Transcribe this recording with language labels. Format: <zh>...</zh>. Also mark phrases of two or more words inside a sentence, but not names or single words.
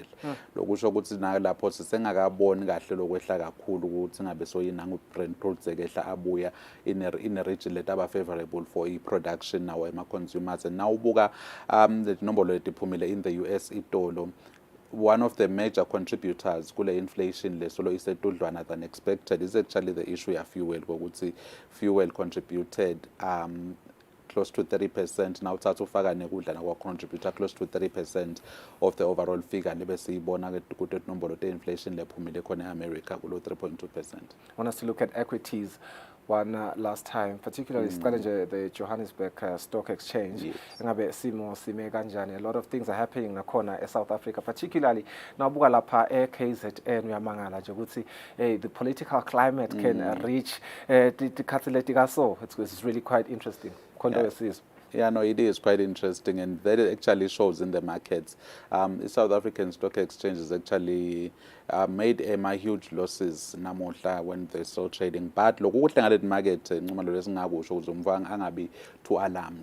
<ss>Lokusho ukuthi lapho sisengakaboni kahle lokwehla kakhulu ukuthi ngabe soyinanga Brent crude sekehla abuya</ss> <en>in a region</en> <ss>let aba favorable for i-production now ema-consumers.</ss> <en>And</en> <ss>nawubuka le nombolo letiphumile</ss> <en>in the US itolo, one of the major contributors kule inflation</en> <ss>lesolo isetudlwana</ss> <en>than expected is actually the issue of fuel, ukuthi fuel contributed close to 30%.</en> <ss>Now uthatha ufaka nekudla nakwa contributor</ss> <en>close to 30% of the overall figure</en> <ss>lebesiyibona ke kuthi nombolo te inflation lephumile khona eAmerica kulo 3.2%.</ss> <en>I want us to look at equities one last time, particularly the Johannesburg Stock Exchange.</en> <ss>Ngabe simo sime kanjani?</ss> <en>A lot of things are happening nakhona South Africa, particularly</en> <ss>nawubuka lapha</ss> <en>KZN</en> <ss>uyamangala nje ukuthi</ss> <en>the political climate can reach</en> <ss>tikhathi letikaso.</ss> <en>It's really quite interesting. Yeah, no, it is quite interesting, and that actually shows in the markets. The South African Stock Exchange has actually made huge losses namuhla when they're still trading. But look, what the market, angabi too alarmed.</en>